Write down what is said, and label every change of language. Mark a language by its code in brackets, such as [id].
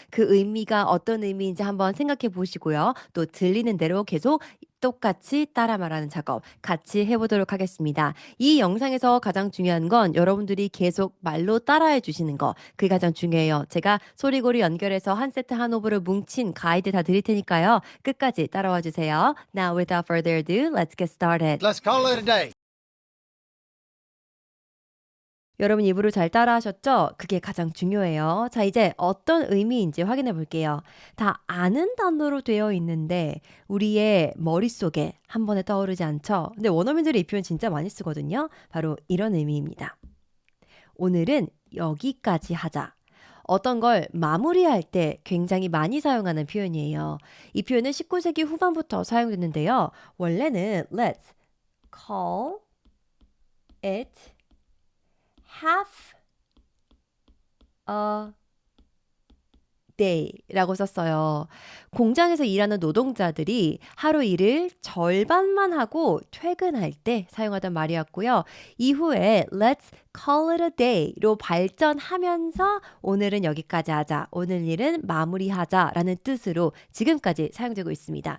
[ko] 그 의미가 어떤 의미인지 한번 생각해 보시고요. 또 들리는 대로 계속 똑같이 따라 말하는 작업 같이 해보도록 하겠습니다. 이 영상에서 가장 중요한 건 여러분들이 계속 말로 따라해 주시는 거. 그게 가장 중요해요. 제가 소리고리 연결해서 한 세트 한 호흡으로 뭉친 가이드 다 드릴 테니까요. 끝까지 따라와 주세요. [en] Now without further ado, let's get started. Let's call it a day. [ko] 여러분 입으로 잘 따라하셨죠? 그게 가장 중요해요. 자, 이제 어떤 의미인지 확인해 볼게요. 다 아는 단어로 되어 있는데 우리의 머릿속에 한 번에 떠오르지 않죠? 근데 원어민들이 이 표현 진짜 많이 쓰거든요. 바로 이런 의미입니다. 오늘은 여기까지 하자. 어떤 걸 마무리할 때 굉장히 많이 사용하는 표현이에요. 이 표현은 19세기 후반부터 사용됐는데요. 원래는 [en] let's call it half a day [ko] 라고 썼어요. 공장에서 일하는 노동자들이 하루 일을 절반만 하고 퇴근할 때 사용하던 말이었고요. 이후에 [en] let's call it a day [ko] 로 발전하면서 오늘은 여기까지 하자. 오늘 일은 마무리하자라는 뜻으로 지금까지 사용되고 있습니다.